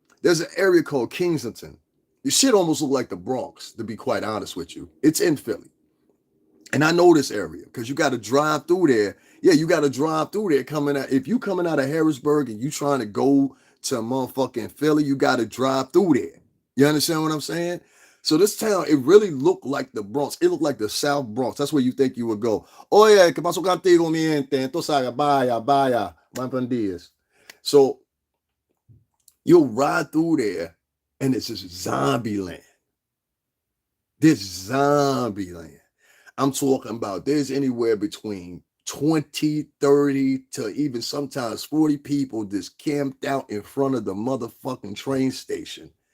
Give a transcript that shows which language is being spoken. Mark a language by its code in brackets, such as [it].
[en] There's an area called Kensington. This shit almost look like the Bronx, to be quite honest with you. It's in Philly. And I know this area because you got to drive through there. Yeah, you got to drive through there coming out. If you coming out of Harrisburg and you trying to go to motherfucking Philly, you got to drive through there. You understand what I'm saying? So this town, it really looked like the Bronx. It looked like the South Bronx. That's where you think you would go. [es] Oye, ¿qué pasó contigo, mi gente? Entonces, vaya, buen días. [en] So you'll ride through there, and it's just zombie land. This zombie land. I'm talking about there's anywhere between 20, 30 to even sometimes 40 people just camped out in front of the motherfucking train station.